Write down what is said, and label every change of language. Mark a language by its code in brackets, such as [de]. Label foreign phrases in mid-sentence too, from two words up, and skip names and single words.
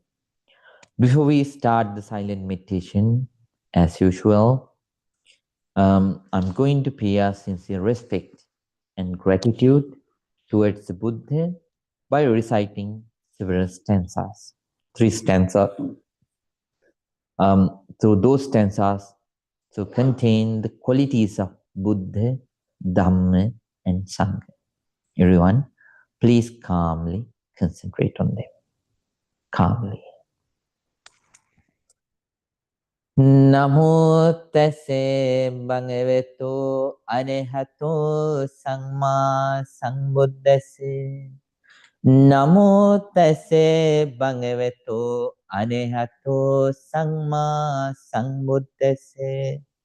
[en] Before we start the silent meditation, as usual, I'm going to pay our sincere respect and gratitude towards the Buddha by reciting several stanzas, three stanzas. So those stanzas contain the qualities of Buddha, Dhamma, and Sangha. Everyone, please calmly concentrate on them. Calmly. [pi] Namo tase bhagavato arahato samma sambuddhase. Namo tase bhagavato arahato samma sambuddhase.